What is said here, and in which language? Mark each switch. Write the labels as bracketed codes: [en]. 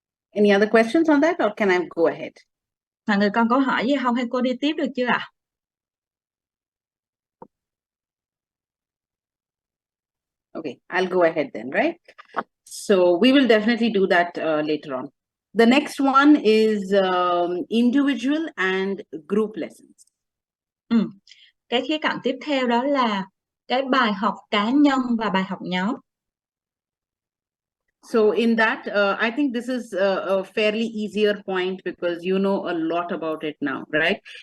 [en] Any other questions on that, or can I go ahead? [vi] Mọi người còn câu hỏi gì không, hay cô đi tiếp được chưa ạ? [en] Okay, I'll go ahead then, right? So we will definitely do that later on. The next one is individual and group lessons. [vi] Cái khía cạnh tiếp theo đó là cái bài học cá nhân và bài học nhóm. [en] So in that, I think this is a fairly easier point because you know a lot about it now, right?